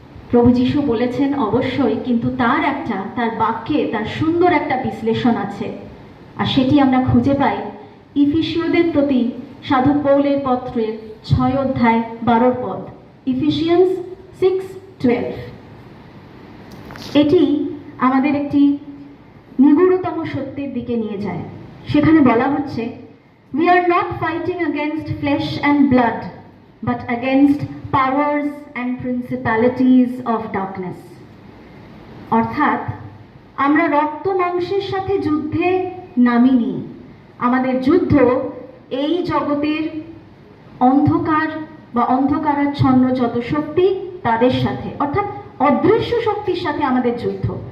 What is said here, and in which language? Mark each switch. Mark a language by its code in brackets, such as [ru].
[bn] প্রভু যিশু বলেছেন অবশ্যই, কিন্তু তার বাক্যে তার সুন্দর একটা বিশ্লেষণ আছে, আর সেটি আমরা খুঁজে পাই ইফিসীয়দের প্রতি সাধু পৌলের পত্রের 6 অধ্যায় 12 পদ, ইফিসিয়ান্স 6:12। এটি আমাদের একটি নিগূঢ়তম সত্যের দিকে নিয়ে যায়। সেখানে বলা হচ্ছে, [en] we are not fighting against flesh and blood, but against powers and principalities of darkness. [bn] অর্থাৎ আমরা রক্ত মাংসের সাথে যুদ্ধে নামিনি, আমাদের যুদ্ধ এই জগতের অন্ধকার বা অন্ধকারাচ্ছন্ন যত শক্তি তাদের সাথে, অর্থাৎ অদৃশ্য শক্তির সাথে আমাদের যুদ্ধ।